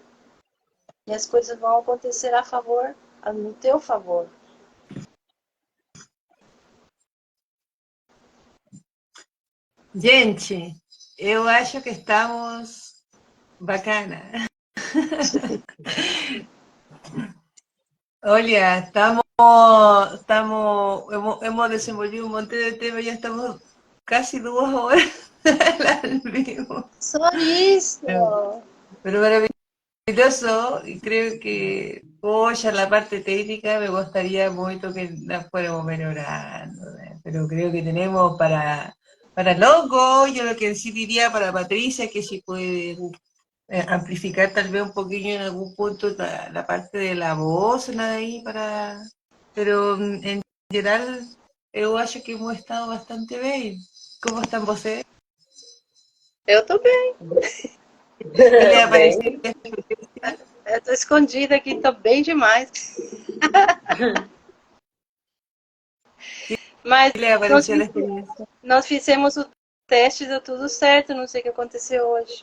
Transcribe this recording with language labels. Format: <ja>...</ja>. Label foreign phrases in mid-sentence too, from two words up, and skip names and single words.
<pt>E as coisas vão acontecer no teu favor. Gente, eu acho que estamos bacana. Olha,</pt> <es>hemos desenvolvido un montón de temas, ya estamos casi 2 horas al vivo.</es> <pt>Só isso!</pt> <es>Pero maravilloso, y creo que, ya la parte técnica me gustaría mucho que la fuéramos mejorando, ¿eh? Pero creo que tenemos para loco. Yo lo que sí diría para Patricia, que si puede amplificar tal vez un poquillo en algún punto la parte de la voz, nada ahí para... Pero en general, yo acho que hemos estado bastante bien. ¿Cómo están vocês?</es> <pt>Eu tô bem. Ele apareceu. Eu tô escondida aqui, tô bem demais. Mas Ele apareceu na experiência. nós fizemos o teste, deu tudo certo, não sei o que aconteceu hoje.</pt>